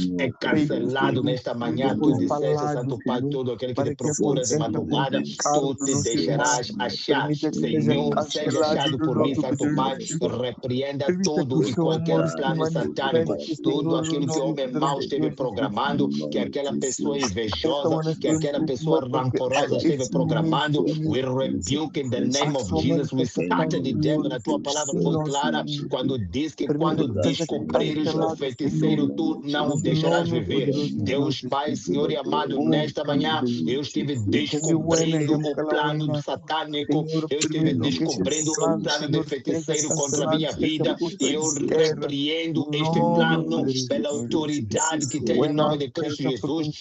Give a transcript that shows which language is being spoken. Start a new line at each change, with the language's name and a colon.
Portuguese: É cancelado nesta manhã. Tu disseste, Santo Pai, todo aquele que te procura de madrugada, tu te deixarás achar. Senhor, seja achado por mim, Santo Pai. Repreenda todo e qualquer plano satânico, tudo aquilo que o homem mau esteve programando, que aquela pessoa invejosa, que aquela pessoa rancorosa esteve programando.
English: We rebuke in the name of Jesus. We scatter the devil.
Portuguese: A tua palavra foi clara quando diz que quando descobrires o feiticeiro, tu não o deixarás viver. Deus Pai, Senhor e amado, nesta manhã eu estive descobrindo o plano do satânico, eu estive descobrindo o plano do feiticeiro contra a minha vida, e eu repreendo este plano pela autoridade que tem em nome de Cristo Jesus.